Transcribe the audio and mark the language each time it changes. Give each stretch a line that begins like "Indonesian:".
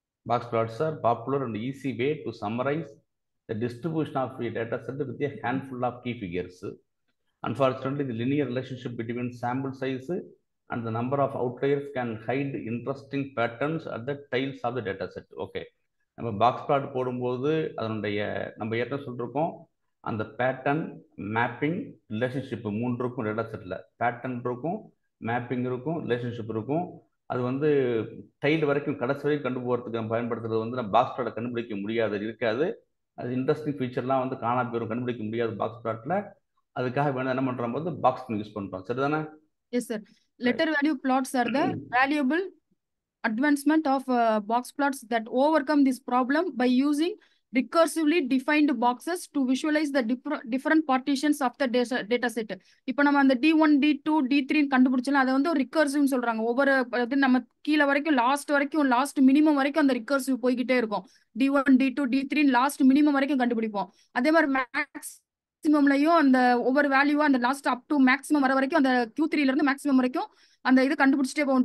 English: Box plots are popular and easy way to summarize the distribution of a data set with a handful of key figures. Unfortunately, the linear relationship between sample size and the number of outliers can hide interesting patterns at the tails of the data set.
Tamil: Okay, நம்ம box plot போடும்போது அதனுடைய நம்ம ஏற்கனவே சொல்லிருக்கோம், அந்த pattern, mapping, relationship 3 இருக்கும் data settle. Pattern இருக்கும், mapping இருக்கும், relationship இருக்கும். அது வந்து டைல் வரைக்கும் கடைசி வரைக்கும் கண்டு போகிறதுக்கு நம்ம பயன்படுத்துறது வந்து நம்ம பாக்ஸ் பிளாட்டை கண்டுபிடிக்க முடியாது, இருக்காது. அது இன்ட்ரெஸ்டிங் ஃபீச்சர்லாம் வந்து காணா போயிடும், கண்டுபிடிக்க முடியாது பாக்ஸ் பிளாட்டில். அதுக்காக வேணும் என்ன பண்ணுறோம் போது பாக்ஸ் யூஸ் பண்ணுறோம். சரிதானே?
English: Yes sir. Letter value plots are the valuable advancement of box plots that overcome this problem by using recursively defined boxes to visualize the different partitions of the data set.
Tamil: இப்போ நம்ம அந்த D1 D2 D3 கண்டுபிடிச்சோம், அதை வந்து ஒரு recursive சொல்றாங்க. ஒவ்வொரு நம்ம கீழே வரைக்கும் லாஸ்ட் மினிமம் வரைக்கும் அந்த ரிகர்சிவ் போய்கிட்டே இருக்கும். D1 D2 D3 last minimum வரைக்கும் கண்டுபிடிப்போம். அதே மாதிரி மேக்ஸிமம்லயும் அந்த ஒவ்வொரு வேல்யூவா அந்த லாஸ்ட் அப் டு மேக்ஸிமம் வர வரைக்கும் அந்த Q3ல இருந்து மேக்ஸிமம் வரைக்கும் அந்த இது கண்டுபிடிச்சிட்டே போவோம்.